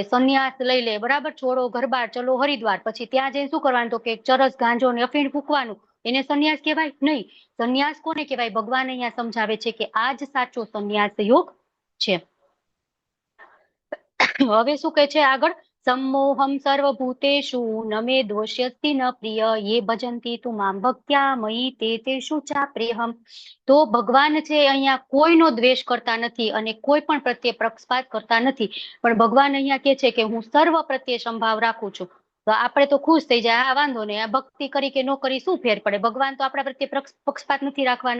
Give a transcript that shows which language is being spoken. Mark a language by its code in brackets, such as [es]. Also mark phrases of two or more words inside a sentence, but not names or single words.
[gu] સંન્યાસ લઈ લે, બરાબર, [hi] छोड़ो घरबार चलो हरिद्वार, [gu] પછી ત્યાં જઈને શું કરવાનું? તો કે ચરસ ગાંજો ને અફીણ ફૂંકવાનું, એને સંન્યાસ કહેવાય નહીં. સંન્યાસ કોને કહેવાય? ભગવાન અહીંયા સમજાવે છે કે આ જ સાચો સંન્યાસ યોગ છે. હવે શું કહે છે આગળ? [sa] सम्मोहम सर्वभूतेषु न मे दोष्यस्ति न प्रिय ये भजन्ति तु मां भक्त्या मयि ते तेषु चाप्यहम्. [gu] તો ભગવાન છે અહીંયા કોઈનો દ્વેષ કરતા નથી અને કોઈ પણ પ્રત્યે પક્ષપાત કરતા નથી, પણ ભગવાન અહીંયા કે છે કે હું સર્વ પ્રત્યે સંભાવ રાખું છું. તો આપણે તો ખુશ થઈ જાય, આ વાંધો નહીં, આ ભક્તિ કરી કે ન કરી શું ફેર પડે, ભગવાન તો આપણા પ્રત્યે પક્ષપાત નથી રાખવાના.